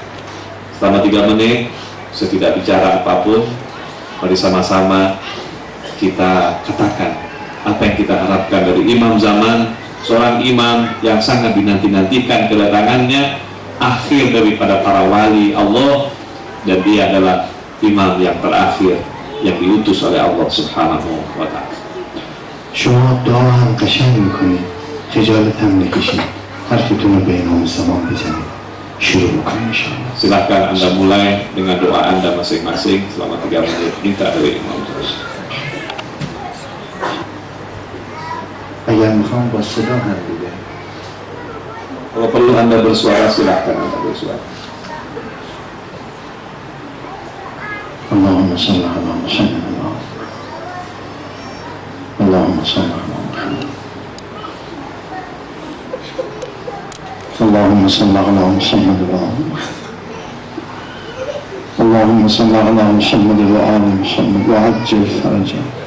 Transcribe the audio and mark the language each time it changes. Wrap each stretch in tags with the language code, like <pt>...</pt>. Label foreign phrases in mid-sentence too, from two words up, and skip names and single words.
<id>Selama 3 menit saya tidak bicara apapun, mari sama-sama kita katakan apa yang kita harapkan dari imam zaman, seorang imam yang sangat dinanti-nantikan kedatangannya, akhir daripada para wali Allah, dan dia adalah imam yang terakhir yang diutus oleh Allah</id> <ar>سبحانه وتعالى.</ar> <fa>شما دعا هم قشنگ میکنید، خجالت هم نکشید، حرفتون رو به امام زمان بزنید، شروع بکنید انشاءالله.</fa> <id>Silahkan Anda mulai dengan doa Anda masing-masing selama 3 menit minta dari imam zaman.</id> <fa>اگر میخوام با صدا هم بگم.</fa> <id>Kalau perlu Anda bersuara, silahkan Anda bersuara.</id> <ar>اللهم صل على محمد اللهم صل على محمد اللهم صل على محمد اللهم صل على محمد وآل محمد وعجل فرجه</ar>